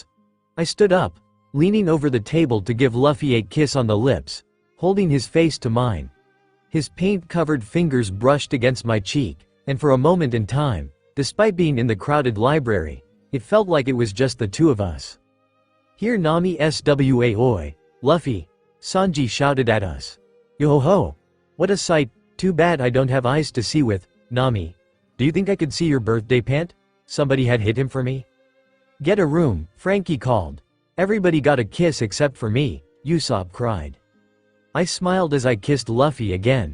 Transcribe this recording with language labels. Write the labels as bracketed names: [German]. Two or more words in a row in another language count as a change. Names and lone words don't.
[English] I stood up, leaning over the table to give Luffy a kiss on the lips, holding his face to mine. His paint-covered fingers brushed against my cheek, and for a moment in time, despite being in the crowded library, it felt like it was just the two of us. "Here Nami swa oi, Luffy," Sanji shouted at us. "Yo-ho-ho! What a sight, too bad I don't have eyes to see with, Nami. Do you think I could see your birthday pant? Somebody had hit him for me." "Get a room," Frankie called. "Everybody got a kiss except for me," Usopp cried. I smiled as I kissed Luffy again.